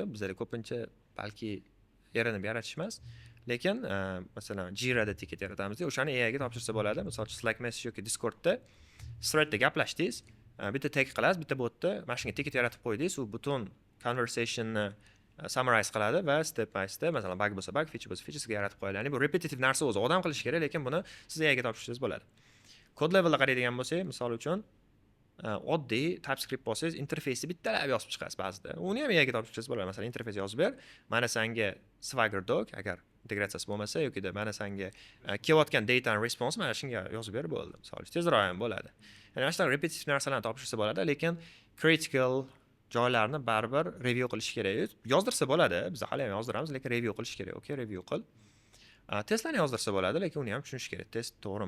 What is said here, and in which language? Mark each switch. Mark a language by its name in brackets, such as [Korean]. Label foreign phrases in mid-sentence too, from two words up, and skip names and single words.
[Uzbek] Bizda ko'pincha balki erinib yaratish emas, lekin masalan Jira'da ticket yaratamiz, o'shani AI ga topshirsa bo'ladi. Masalan, [English] Slack message [Uzbek] yoki Discordda threadda gaplashdingiz, bitta tag qilasiz, bitta botda mana shunga ticket yaratib qo'ydingiz, u butun conversationni summarize qiladi va [English] step by step, [Uzbek] masalan, bug bo'lsa bug, feature bo'lsa featuresiga yaratib qo'yadi. Ya'ni bu repetitive narsa o'zi odam qilishi kerak, lekin buni siz AI ga topshirsangiz bo'ladi. Kod levelda qaraydigan bo'lsak, misol uchun oddiy TypeScript bo'lsangiz, interfeysni bittalab yozib chiqasiz ba'zida. Uni ham AI ga topshirsangiz bo'ladi. Masalan, interfeys yozib ber, mana senga Swagger Dog, agar integratsiyasi bo'lmasa yokida mana senga kelayotgan [English] data and response [Uzbek] mana shunga yozib ber bo'ldi. Misol uchun tezroq ham bo'ladi. Ya'ni mana shunday repetitive narsalarni topshirsa bo'ladi, lekin critical joylarni baribir review qilish kerak. Yozdirsa bo'ladi, biz hali ham yozdiramiz, lekin review qilish kerak. Okey, review qil. Testlarni yozdirsa bo'ladi, lekin uni ham tushunish kerak. Test to'g'rimi?